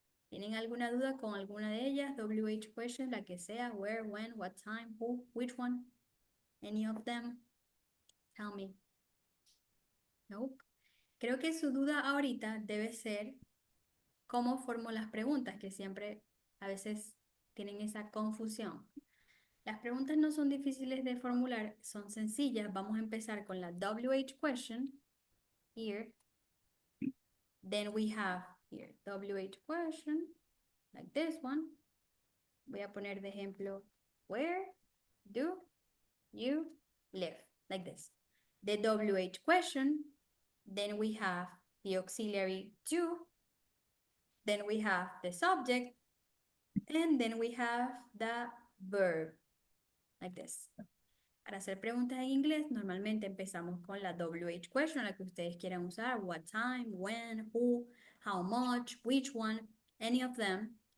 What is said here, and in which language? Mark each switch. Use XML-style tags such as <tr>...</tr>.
<es>¿Tienen alguna duda con alguna de ellas? WH question, la que sea, where, when, what time, who, which one?</es> <en>Any of them? Tell me. Nope.</en> <es>Creo que su duda ahorita debe ser cómo formo las preguntas, que siempre a veces tienen esa confusión. Las preguntas no son difíciles de formular, son sencillas. Vamos a empezar con la WH question. Here.</es> <en>Then we have here WH question, like this one.</en> <es>Voy a poner de ejemplo, where do you live?</es> <en>Like this. The WH question, then we have the auxiliary do, then we have the subject, and then we have the verb, like this.</en> <es>Para hacer preguntas en inglés, normalmente empezamos con la WH question, la que ustedes quieran usar, what time, when, who, how much, which one, any of them.</es>